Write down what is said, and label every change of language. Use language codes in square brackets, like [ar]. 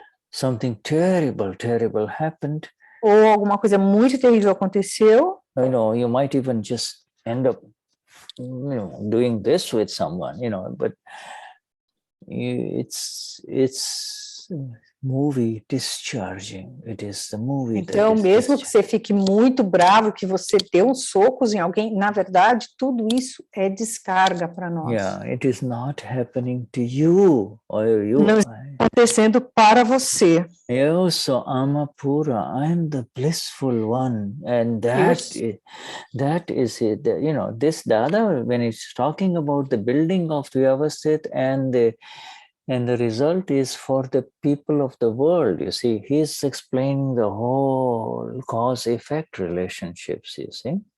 [en] Something terrible happened. [pt] Ou alguma coisa muito terrível aconteceu. [en] You might even just end up, doing this with someone, but it's movie discharging. It is the movie. [pt] Então, mesmo que você fique muito bravo, que você dê uns socos em alguém, na verdade, tudo isso é descarga para nós. [en] Yeah, it is not happening to you or you. [pt] Não está acontecendo para você. Eu sou Amapura. [en] I am the blissful one, and that is it. This Dada, when he's talking about the building of Vyavasthit and the result is for the people of the world, you see. He's explaining the whole cause-effect relationships, you see.